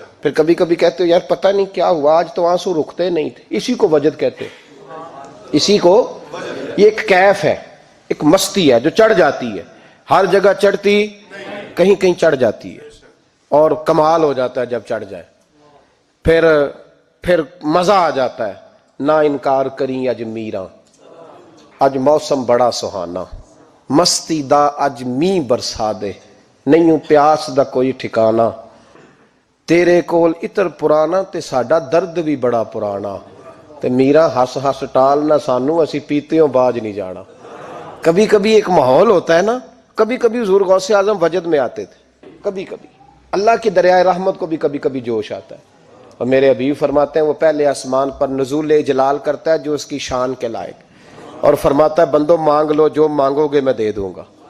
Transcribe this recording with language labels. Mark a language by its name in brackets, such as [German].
[Urdu] پھر کبھی کبھی کہتے ہو یار پتہ نہیں کیا ہوا, آج تو آنسو رکتے نہیں تھے. اسی کو وجد کہتے ہیں. اسی کو, یہ ایک کیف ہے, ایک مستی ہے جو چڑھ جاتی ہے, ہر جگہ چڑھتی, کہیں کہیں چڑھ جاتی ہے, اور کمال ہو جاتا ہے جب چڑھ جائے. پھر مزہ آ جاتا ہے. [Punjabi] نہ انکار کریں اج میراں, اج موسم بڑا سہانا, مستی دا اج می برسا دے, نہیں پیاس دا کوئی ٹھکانا, تیرے کول اتر پرانا تے ساڈا درد بھی بڑا پرانا, تے میرا ہس ہس ٹال نہ سانو, اسی پیتیوں باج نہیں جانا. [Urdu] کبھی کبھی ایک ماحول ہوتا ہے نا, کبھی کبھی حضور غوث اعظم وجد میں آتے تھے, کبھی کبھی اللہ کی دریائے رحمت کو بھی کبھی کبھی جوش آتا ہے. اور میرے حبیب فرماتے ہیں وہ پہلے آسمان پر نزول جلال کرتا ہے جو اس کی شان کے لائق, اور فرماتا ہے بندو مانگ لو جو مانگو گے میں دے دوں گا.